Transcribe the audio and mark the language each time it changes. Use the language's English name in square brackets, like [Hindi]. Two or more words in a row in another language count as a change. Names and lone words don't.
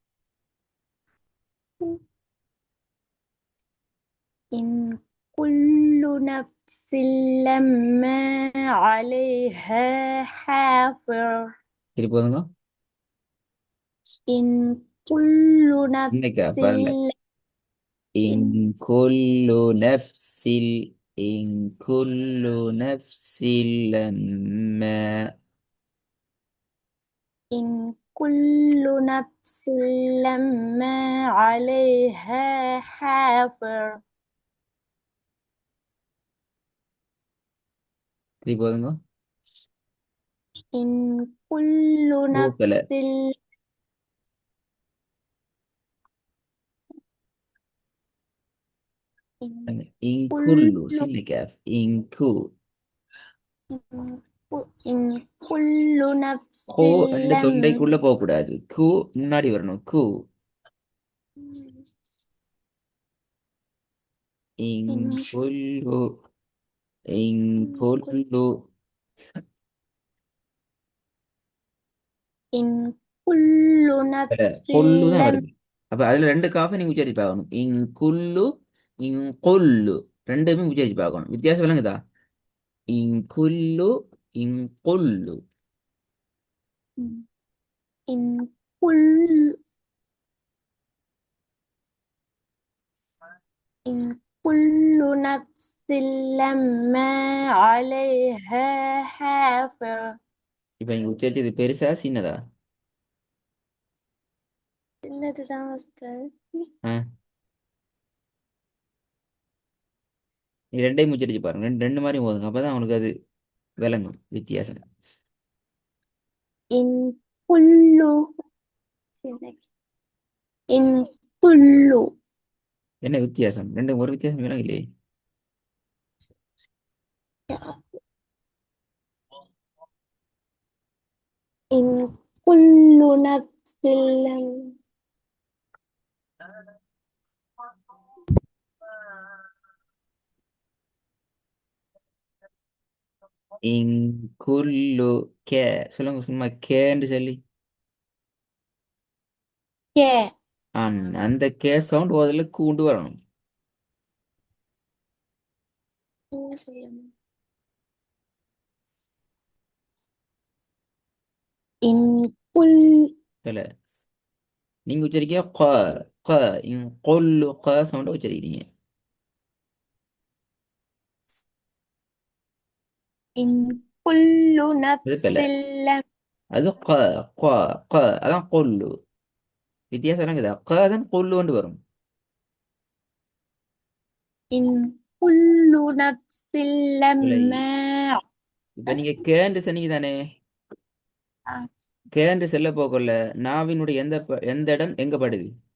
[Arabic] إن كل نفس لما عليها حافظ. [Tamil] திருப்பாருங்க. [Arabic] إن كل نفس [Tamil] சின்னக்கார் வரல. [Arabic] إن, إن كل نفس إن كل نفس لما. إن كل نفس لما عليها حافظ. [Tamil] திருப்பாருங்க. [Arabic] إن كل கூக்கல. نفس إن كل [Tamil] இங்குள்ளு சின்னக்கார் இங்கு. [Arabic] إن كل نفس [Tamil] கோ என்ற [Arabic] لم [Tamil] தொண்டைக்குள்ள போக கூடாது. கு முன்னாடி வரணும். கு. [Arabic] إن இங்குள்ளு. إن இங்குள்ளு. إن كل نفس [Tamil] கொல்லுதான் [Arabic] لم [Tamil] வருது. அப்ப அதுல ரெண்டு காஃபை நீங்க உச்சரிச்சு பார்க்கணும். இங்குள்ளு. இங்கொல்லு. ரெண்டுமே உச்சரிச்சு பார்க்கணும். வித்தியாசம் விளங்குதா? [Arabic] இங்குள்ளு. இங்கொல்லு. إن كل إن كل نفس لما عليها حافظ. [Tamil] இப்ப நீங்க உச்சரிச்சது பெருசா சின்னதா? என்னதுதான் உஸ்தாத்? ஆ, நீ ரெண்டையும் உச்சரிச்சு பாருங்க. ரெண்டு ரெண்டு மாதிரி போதுங்க. அப்பதான் அவனுக்கு அது விளங்கும் வித்தியாசம். [Arabic] إن كل إن كل [Tamil] என்ன வித்தியாசம்? ரெண்டு ஒரு வித்தியாசம் விளங்கலையே. [Arabic] إن كل نفس لم [Tamil] இங்குள்ளு கே. சொல்லுங்க சும்மா கேன்னு சொல்லி. [Arabic] ك [Tamil] அந்த கே சவுண்ட் முதல்ல கூண்டு வரணும். [Arabic] إن كل [Tamil] இல்ல, நீங்க உச்சரிக்க க. க. இங்குள்ளு க சவுண்ட உச்சரிக்கிறீங்க. [Arabic] إن كل [Tamil] இது [Arabic] نفس பில. لم [Tamil] அது க. க. க அதான் கொல்லு. வித்தியாசம் என்னங்குதா? க தான் கொல்லுன்னு வரும். [Arabic] إن كل نفس [Tamil] இல்லை, [Arabic] لما [Tamil] இப்ப நீங்க கேண்டு சொன்னீங்க தானே. கேண்டு செல்ல போகல. நாவினுடைய எந்த இடம் எங்க படுது?